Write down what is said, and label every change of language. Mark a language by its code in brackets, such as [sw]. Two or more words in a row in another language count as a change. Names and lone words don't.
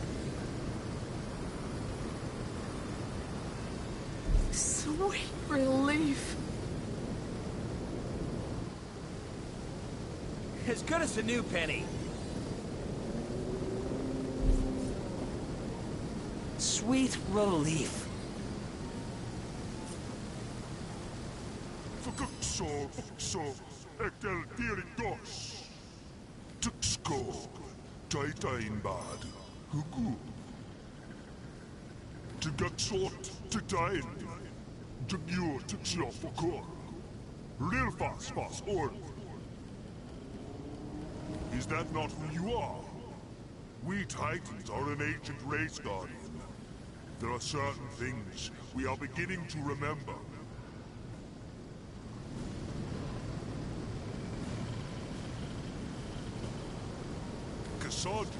[en] Sweet relief. As good as a new penny. Sweet relief. Fuxo, ektel dirittos. Tuxko, taitain bad, hugu. Tugaxot, titain. Tugyur, tuxio, fokor. Real fast, ord. Is that not who you are? We Titans are an ancient race, Guardian. There are certain things we are beginning to remember. Cassandra.